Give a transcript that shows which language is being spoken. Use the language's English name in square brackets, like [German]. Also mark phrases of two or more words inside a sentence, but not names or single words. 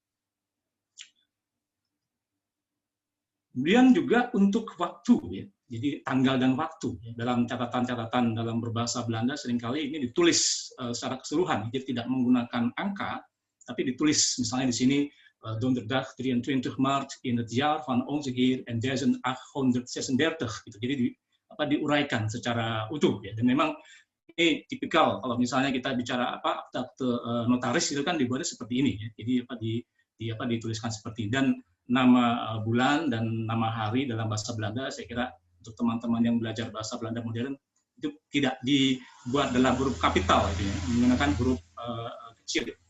[Indonesian] Kemudian juga untuk waktu, ya. Jadi tanggal dan waktu dalam catatan-catatan dalam berbahasa Belanda seringkali ini ditulis secara keseluruhan, jadi tidak menggunakan angka, tapi ditulis misalnya di sini [Dutch] Donderdag 23 Maart in het jaar van onze Heer en 1836 [Indonesian] gitu. Jadi diuraikan secara utuh ya. Dan memang ini tipikal kalau misalnya kita bicara akte notaris itu kan dibuatnya seperti ini ya. Jadi dituliskan seperti ini. Dan nama bulan dan nama hari dalam bahasa Belanda saya kira untuk teman-teman yang belajar bahasa Belanda modern itu tidak dibuat dalam huruf kapital, gitu ya, menggunakan huruf kecil.